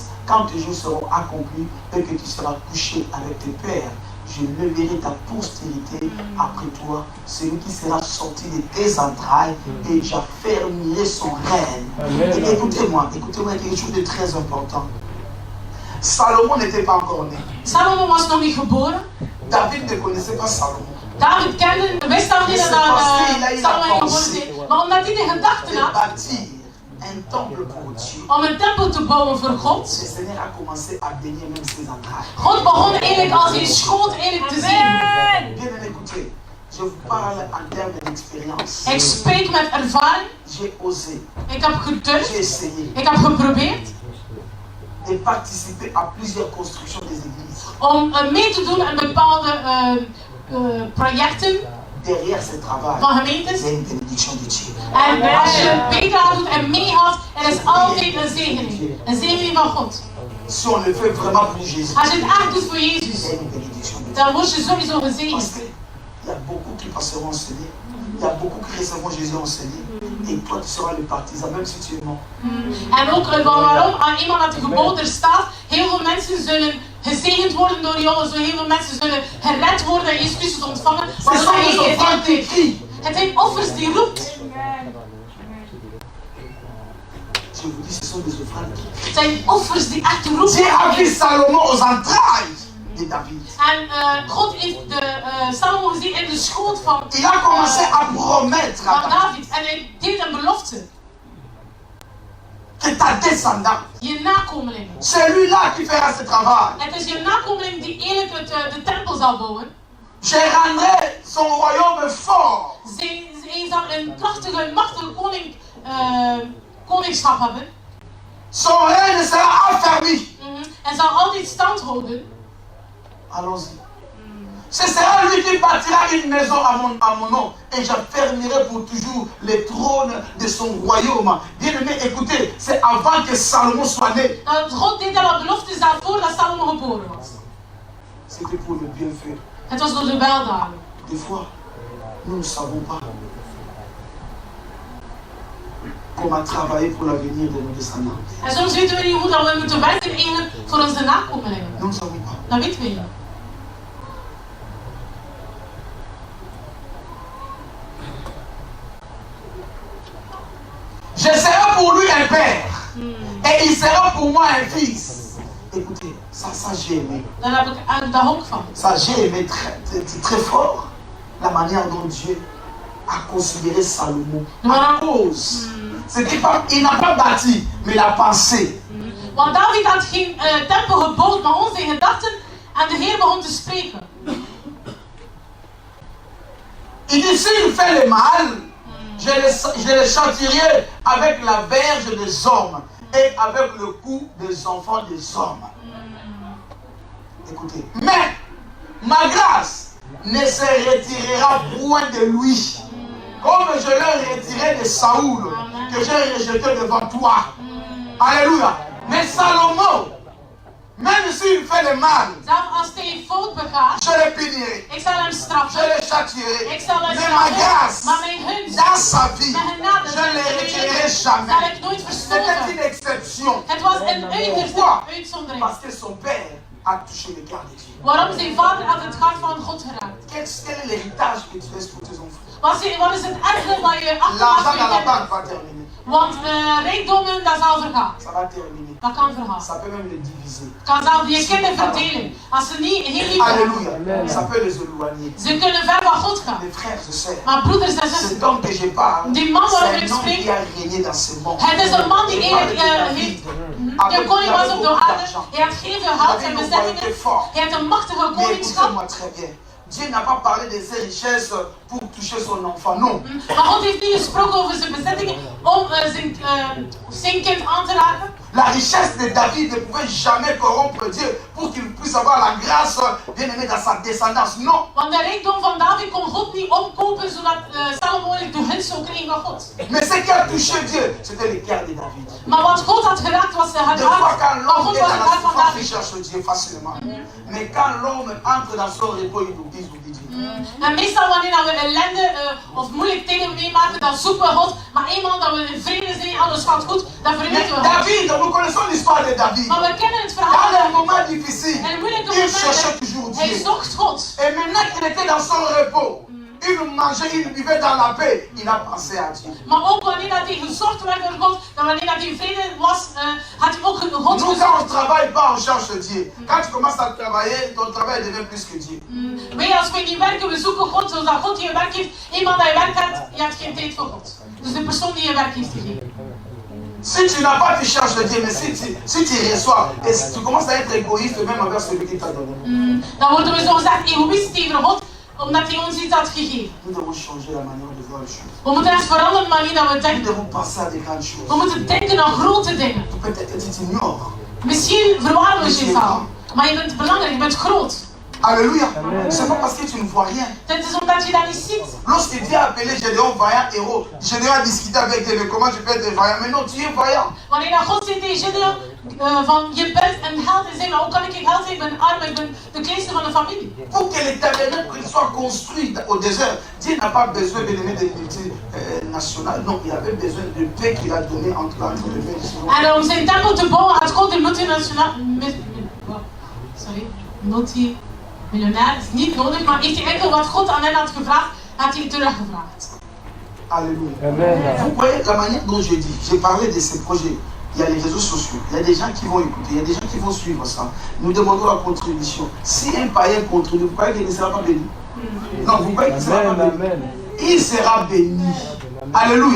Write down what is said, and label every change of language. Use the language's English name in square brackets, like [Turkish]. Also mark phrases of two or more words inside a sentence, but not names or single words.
[French] Quand tes jours seront accomplis et que tu seras couché avec tes pères, je leverai ta postérité après toi, celui qui sera sorti de tes entrailles, et j'affermirai son règne. Et écoutez-moi, il y a quelque chose de très important. Salomon n'était pas encore né. [Dutch] Salomo was nog niet geboren. [French] David ne connaissait pas Salomon. [Dutch] David kende, wist al niet dat Salomo geboren is. Maar omdat hij de gedachten De had [French] bâtir un temple pour Dieu. [Dutch] om een tempel te bouwen voor God, [French] Le Seigneur a commencé à bénir même ses entrailles. [Dutch] God begon eigenlijk als zijn schoot eigenlijk te zien. [French] Bien écoutez, je vous parle en termes d'expérience. [Dutch] Ik spreek met ervaring, [French] J'ai osé, [Dutch] ik heb gedurfd, [French] j'ai essayé [Dutch] ik heb geprobeerd [French] de participer à plusieurs constructions des églises. [Dutch] om mee te doen aan bepaalde projecten [French] Derrière ce travail, [Dutch] van [French] il [Dutch] gemeentes. [French] y a une bénédiction de Dieu. [Dutch] En als je bijdrage doet en meegaat, er is altijd een zegening. Een zegening van God. [French] Si on le fait vraiment pour Jésus, [Dutch] Als je het echt doet voor [French] il y [Dutch] Jezus, [French] a une bénédiction de Dieu. [Dutch] dan word je sowieso [French] Parce [Dutch] gezegend. [French] qu'il y a beaucoup qui passeront enseigner. Il y a beaucoup qui recevront Jésus enseigner. Et toi, tu seras le partisan, même si tu es mort. [Dutch] En ook waarom aan iemand dat de geboden er staat, heel veel mensen zullen gezegend worden door jou, zo heel veel mensen zullen gered worden en Jezus Christus ontvangen. [French] Ce [Dutch] Maar [French] sont [Dutch] hij [French] des offrandes qui [Dutch] heeft [French] crient. [Dutch] het zijn offers die roept. [French] Je vous dis, ce sont des offrandes qui crient. [Dutch] Het zijn offers die echt roepen. [French] Dieu a vu Salomon aux entrailles de David. [Dutch] En God heeft Salomo gezien in de schoot van [French] Il a commencé à promettre à David [Dutch] David. En hij deed een belofte. [French] que ta descendance, [Dutch] Je nakomeling. [French] celui-là qui fera ce travail, [Dutch] Het is je nakomeling die eigenlijk de tempel zal bouwen. [French] je rendrai son royaume fort. [Dutch] Zij zal een krachtige, machtige koningschap hebben. [French] Son règne sera affermi. [Dutch] En zal altijd stand houden. [French] Allons-y. Ce sera lui qui bâtira une maison à mon nom et j'affermirai pour toujours les trônes de son royaume. Bien-aimé, écoutez, c'est avant que Salomon soit né. [Dutch] Dat God deed al een belofte is daarvoor dat Salomo geboren was. [French] C'était pour le bienfait. [Dutch] Het was door de weldaden. [French] Des fois, nous ne savons pas comment travailler pour l'avenir de nos descendants. [Dutch] En soms weten we niet hoe dat we moeten werken eigenlijk voor onze nakomelingen. [French] Nous ne savons pas. [Dutch] Dat weten we niet. [French] Je serai pour lui un père et il sera pour moi un fils. Écoutez, ça j'ai aimé. [Dutch] Daar heb ik daar ook van. [French] Ça j'ai aimé très fort la manière dont Dieu a considéré Salomon. À cause. Il n'a pas bâti, mais il a pensé. [Dutch] Want David had geen tempel gebouwd, maar onze gedachten en de Heer begon te spreken. [French] Il dit, s'il fait le mal, je le châtierai avec la verge des hommes et avec le cou des enfants des hommes. Écoutez, mais ma grâce ne se retirera point de lui, comme je l'ai retiré de Saoul, que j'ai rejeté devant toi. Alléluia. Mais Salomon, même s'il fait le mal, [Dutch] Zelfs als hij fout begaat, [French] je le punirai, [Dutch] ik zal hem [French] je [Dutch] straffen. [French] le châtierai. [Dutch] Ik zal hem [French] Mais ma [Dutch] straffen, [French] grâce, [Dutch] maar mijn gunst, [French] dans sa vie, [Dutch] mijn genade, [French] je ne le retirerai [Dutch] zal [French] jamais. [Dutch] ik nooit [French] C'était [Dutch] verstoten. [French] une exception. [Dutch] Het was een uiterste [French] Pourquoi? [Dutch] uitzondering. [French] Parce que son père a touché le cœur de Dieu. [Dutch] Waarom zijn vader had het hart van God geraakt? [French] Quel est l'héritage que tu laisses pour tes enfants? [Dutch] Wat is het erfenis dat je achterlaat [French] L'argent [Dutch] voor je [French] dans la [Dutch] kinderen? [French] banque va terminer. [Dutch] Want rijkdommen, dat zal vergaan. [French] Ça va terminer. [Dutch] Dat kan vergaan. [French] Ça peut même les diviser. [Dutch] Kan zelf je kinderen verdelen. Als ze niet heel lief [French] Alléluia. [Dutch] hebben. [French] Ça peut les éloigner. [Dutch] Ze kunnen ver van God gaan. [French] Mes frères et sœurs, [Dutch] Maar broeders en zussen, [French] cet homme que je parle, [Dutch] die man [French] c'est [Dutch] waarover ik [French] un homme qui [Dutch] spreek, [French] a régné dans ce monde. [Dutch] het is een man die [French] Je parle [Dutch] eigenlijk [French] de David. [Dutch] heeft. [French] Avec [Dutch] De koning was op de [French] beaucoup [Dutch] aarde. [French] d'argent. [Dutch] Hij had geen veel [French] Il [Dutch] geld [French] avait [Dutch] en [French] une [Dutch] bezettingen. [French] royauté forte. [Dutch] Hij had een machtige [French] Mais [Dutch] koningschap. [French] écoutez-moi très bien. Dieu n'a pas parlé de ses richesses pour toucher son enfant, non. [Dutch] Maar God heeft niet gesproken over zijn bezettingen om zijn kind aan te raken. [French] La richesse de David ne pouvait jamais corrompre Dieu pour qu'il puisse avoir la grâce bien aimée dans sa descendance. Non. [Dutch] Want de rijkdom van David kon God niet omkopen zodat Salomo de gunst zou krijgen van God. [French] Mais ce qui a touché Dieu, c'était le cœur de David. [Dutch] Maar wat God had geraakt was het [French] Des fois, [Dutch] hart [French] quand [Dutch] van [French] l'homme [Dutch] God [French] est [Dutch] was [French] dans [Dutch] het [French] la [Dutch] hart van [French] souffrance, il [Dutch] David. [French] cherche Dieu facilement. Mais quand l'homme entre dans son repos, il oublie Dieu. [Dutch] En meestal wanneer we ellende of moeilijke dingen meemaken, dan zoeken we God. Maar eenmaal dat we in vrede zijn, alles gaat goed, dan [French] Mais [Dutch] vergeten we God. [French] David, nous connaissons l'histoire de David. [Dutch] Maar we kennen het [French] Dans [Dutch] verhaal. [French] les moments difficiles, [Dutch] En moeilijke [French] il cherchait [Dutch] momenten, [French] toujours [Dutch] hij [French] Dieu. [Dutch] zocht God. [French] Et maintenant qu'il était dans son repos, il mangeait, il vivait dans la paix, il a pensé à Dieu. [Dutch] Maar ook wanneer dat hij gezocht werd door God, dan wanneer dat hij in vrede was, had hij ook God [French] Nous, quand on ne [Dutch] gezocht. [French] travaille pas, on cherche Dieu. Quand tu commences à travailler, ton travail devient plus que Dieu. [Dutch] Weet je, als we niet werken, we zoeken God zodat God je werk heeft. Eenmaal dat je werk hebt, je hebt geen tijd voor God. Dus de persoon die je werk heeft gegeven. [French] Si tu n'as pas, tu cherches Dieu. Mais si tu reçois, et si tu commences à être égoïste même envers celui qui t'a donné. [Dutch] Dan worden we zo gezegd egoïst tegen God, omdat hij ons iets had gegeven. [French] Nous devons changer la manière de voir les choses. [Dutch] We moeten echt veranderen de manier dat we [French] Nous [Dutch] denken. [French] devons penser à des grandes [Dutch] We [French] choses. [Dutch] moeten denken aan grote dingen. [French] Peut-être que tu t'ignores. [Dutch] Misschien verwaarloos je jezelf, maar je bent belangrijk, je bent groot. [French] Alléluia. C'est pas parce que tu ne vois rien. [Dutch] Het is omdat je dat niet ziet. [French] Lorsque Dieu a appelé Gédéon vaillant héros, Gédéon a discuté avec Dieu, mais comment je peux être vaillant? Mais non, tu es vaillant. [Dutch] Wanneer dat God zei tegen Gideon, van je bent een held en zei, maar hoe kan ik held zijn? Ik ben arm, ik ben de kleinste van de familie. [French] Pour que le tabernacle soit construit au désert, Dieu n'a pas besoin de l'aimer des multinationales. Non, il avait besoin de paix qu'il a donné entre les nations. [Dutch] En om zijn tempel te bouwen had God de multimiljonair, is niet nodig, maar heeft hij enkel wat God aan hen had gevraagd, had hij teruggevraagd. [French] Alléluia. Amen. Vous voyez la manière dont je dis, j'ai parlé de ces projets. Il y a les réseaux sociaux, il y a des gens qui vont écouter, il y a des gens qui vont suivre ça. Nous demandons la contribution. Si un païen contribue, vous croyez qu'il ne sera pas béni? Non, vous croyez qu'il ne sera pas Amen. béni? Amen. Il sera béni. Alléluia.